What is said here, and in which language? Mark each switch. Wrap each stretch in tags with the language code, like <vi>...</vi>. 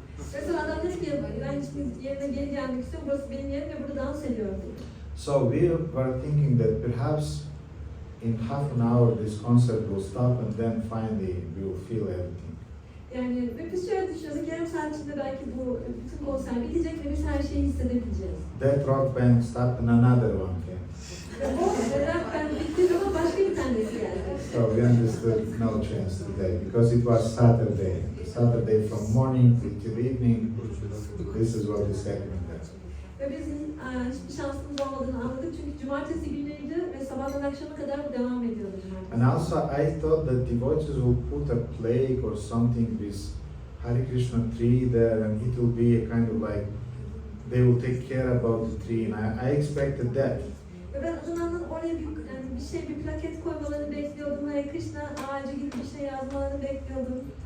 <tr>Ve sonra adam dedi ki ben şimdi yerine geri gelmek istiyorum, burası benim yerim ve burada dans ediyorum dedi.</tr> <en>So we were thinking that perhaps in half an hour this concert will stop and then finally we will feel everything.</en> <tr>Yani ve biz şöyle düşünüyorduk, yarım saat içinde belki bu bütün konser bitecek ve biz her şeyi hissedebileceğiz.</tr> <en>That rock band stopped and another one came.</en> <tr>Ve o rock band bittiği zaman başka bir tanesi geldi.</tr> <en>So we understood no chance today because it was Saturday. Saturday from morning till evening, this is what is happening there.</en> <tr>Ve biz hiçbir şansımız olmadığını anladık çünkü cumartesi günleriydi ve sabahtan akşama kadar bu devam ediyordu cumartesi.</tr> <en>And also I thought that devotees will put a plaque or something with Hare Krishna tree there and it will be a kind of like, they will take care about the tree and I expected that.</en> <tr>Ve ben o zamandan oraya bir plaket koymalarını bekliyordum. Hare Krishna ağacı gibi bir şey yazmalarını bekliyordum.</tr>